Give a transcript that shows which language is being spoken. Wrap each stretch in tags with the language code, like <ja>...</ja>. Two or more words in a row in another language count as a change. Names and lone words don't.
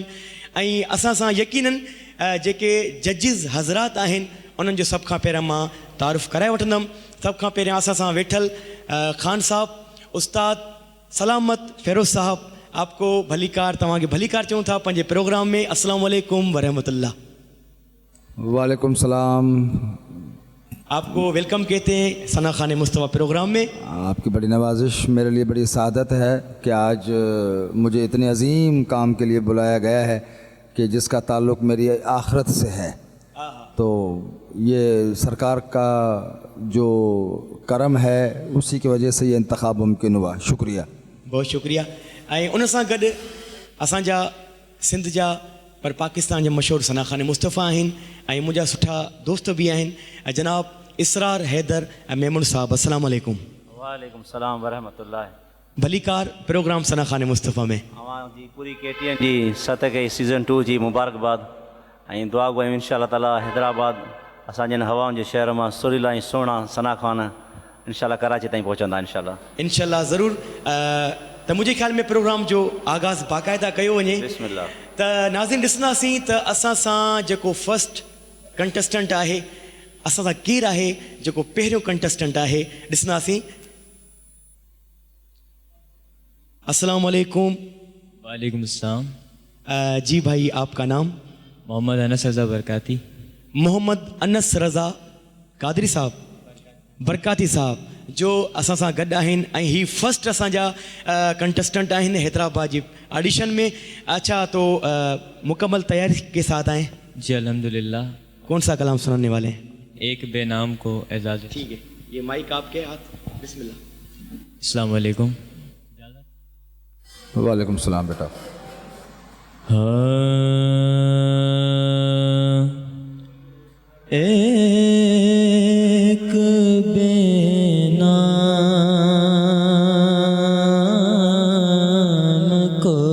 <sd>ऐं असां सां यकीनन जेके जजिस हज़रात आहिनि उन्हनि जो सभ खां पहिरियां मां तारुफ़ कराए वठंदुमि। सभ खां पहिरियां असां सां वेठल ख़ान साहब, उस्ताद सलामत फ़िरोज़ साहब, आपको भलीकार, तव्हांखे भलीकार चऊं था पंहिंजे प्रोग्राम में।</sd> <ar>السلام عليكم ورحمة الله. وعليكم السلام.</ar> <ur>آپ کو ویلکم کہتے ہیں سنا خان مصطفیٰ پروگرام میں. آپ کی بڑی نوازش، میرے لیے بڑی سعادت ہے کہ آج مجھے اتنے عظیم کام کے لیے بلایا گیا ہے کہ جس کا تعلق میری آخرت سے ہے. تو یہ سرکار کا جو کرم ہے، اسی کی وجہ سے یہ انتخاب ممکن ہوا. شکریہ، بہت شکریہ.</ur> <sd>ऐं उन सां गॾु असांजा सिंध जा पर पाकिस्तान जा मशहूरु सना खान मुस्तफ़ा आहिनि ऐं मुंहिंजा सुठा दोस्त बि आहिनि, जनाब इसरार हैदर ऐं मेमून साहब।</sd> <ar>السلام عليكم. وعليكم السلام ورحمة الله.</ar> <sd>भलीकार प्रोग्राम सना खान मुस्तफ़ा में जी पूरी KTN जी सतह खे सीज़न 2 जी मुबारकबाद ऐं दुआ गुआयूं</sd> <ar>إن شاء الله تعالى</ar> <sd>हैदराबाद असांजे हिन हवाउनि जे शहर मां सुरीला ऐं सुहिणा सना खान इंशाअल्लाह कराची ताईं पहुचंदा इंशाअल्लाह ज़रूरु। त मुंहिंजे ख़्याल में प्रोग्राम जो आगाज़ बाक़ाइदा कयो वञे। बिस्मिल्लाह। त नाज़रीन ॾिसंदासीं त असां सां जेको</sd> <en>first contestant</en> <sd>आहे, असां सां केरु आहे जेको पहिरियों कंटेस्टेंट आहे, ॾिसंदासीं।</sd> <ar>السلام عليكم. وعليكم السلام.</ar> <ur>جی بھائی، آپ کا نام? محمد انس رضا برکاتی.</ur> <sd>मोहम्मद अनस रज़ा कादरी साहब, बरकाती साहब जो असां सां गॾु आहिनि ऐं ही फर्स्ट असांजा कंटेस्टेंट आहिनि हैदराबाद जी ऑडिशन में।</sd> <ur>اچھا، تو مکمل تیاری کے ساتھ آئے? جی الحمدللہ. کون سا کلام سنانے والے ہیں? ایک بے نام کو اعجاز. ٹھیک ہے، یہ مائک آپ کے ہاتھ۔ بسم اللہ.</ur> <ar>السلام عليكم. وعليكم السلام बेटा।</ar> <ur>ایک بے نام کو</ur>